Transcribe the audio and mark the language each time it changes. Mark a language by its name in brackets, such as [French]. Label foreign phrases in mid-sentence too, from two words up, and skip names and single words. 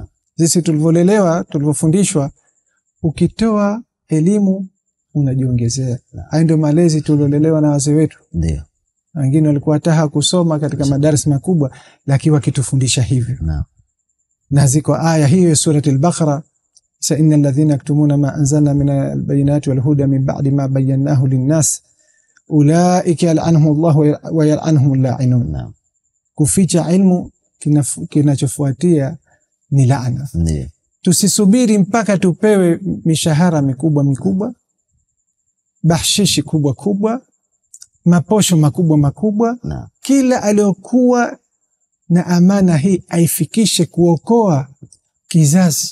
[Swahili] Sisi tulivyolelewa, tulivyofundishwa, ukitoa elimu unajiongezea. Hayo ndio malezi tuliolelewa na wazee wetu. Ndio. Wengine walikuwa hata kusoma katika madarasa makubwa, lakini wakitufundisha hivyo. Naam. Na ziko aya hiyo [Arabic] surati al-Baqara, sa إن الذين يكتمون ما أنزلنا من البينات والهدى من بعد ما بينه للناس أولئك يلعنهم الله ويلعنهم اللاعنون. [Swahili] Naam. Kuficha ilmu kinachofuatia ni laana. Ndio. Tusisubiri mpaka tupewe mishahara mikubwa mikubwa, bahshishi kubwa kubwa, maposho makubwa makubwa. Naam. Kila aliyokuwa na amana hii aifikishe kuokoa kizazi.